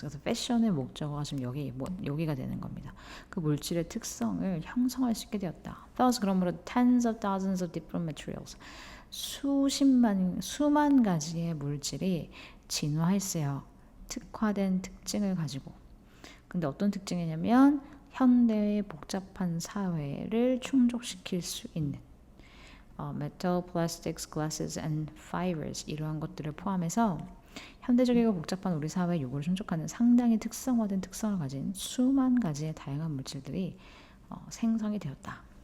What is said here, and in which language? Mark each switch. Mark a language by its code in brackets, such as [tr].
[ko] 그래서 패션의 목적어가 지금 여기가 되는 겁니다. 그 물질의 특성을 형성할 수 있게 되었다. [en] Thus, 그러므로 tens of thousands of different materials. [ko] 수만 가지의 물질이 진화했어요. 특화된 특징을 가지고. 근데 어떤 특징이냐면 현대의 복잡한 사회를 충족시킬 수 있는 [en] metal, plastics, glasses and fibers [ko] 이러한 것들을 포함해서 현대적이고 복잡한 우리 사회의 요구를 충족하는 상당히 특성화된 특성을 가진 수만 가지의 다양한 물질들이 생성이 되었다.